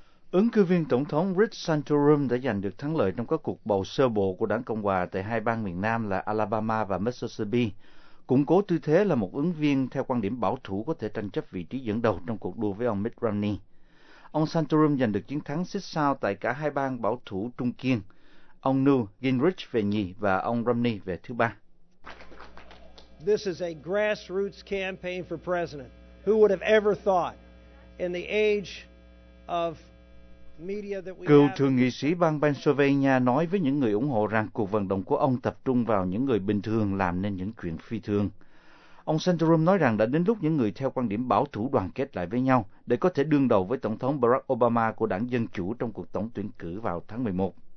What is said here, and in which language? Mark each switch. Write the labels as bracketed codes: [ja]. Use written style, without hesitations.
[vi] Ứng cử viên Tổng thống Rich Santorum đã giành được thắng lợi trong các cuộc bầu sơ bộ của đảng Cộng hòa tại hai bang miền Nam là Alabama và Mississippi, củng cố tư thế là một ứng viên theo quan điểm bảo thủ có thể tranh chấp vị trí dẫn đầu trong cuộc đua với ông Mitt Romney. Ông Santorum giành được chiến thắng xích sao tại cả hai bang bảo thủ trung kiên, ông Newt Gingrich về nhì và ông Romney về thứ ba. [en] This is a grassroots campaign for president. Who would have ever thought in the age of [vi] Cựu thượng nghị sĩ bang Pennsylvania nói với những người ủng hộ rằng cuộc vận động của ông tập trung vào những người bình thường làm nên những chuyện phi thường. Ông Santorum nói rằng đã đến lúc những người theo quan điểm bảo thủ đoàn kết lại với nhau để có thể đương đầu với Tổng thống Barack Obama của đảng Dân Chủ trong cuộc tổng tuyển cử vào tháng 11.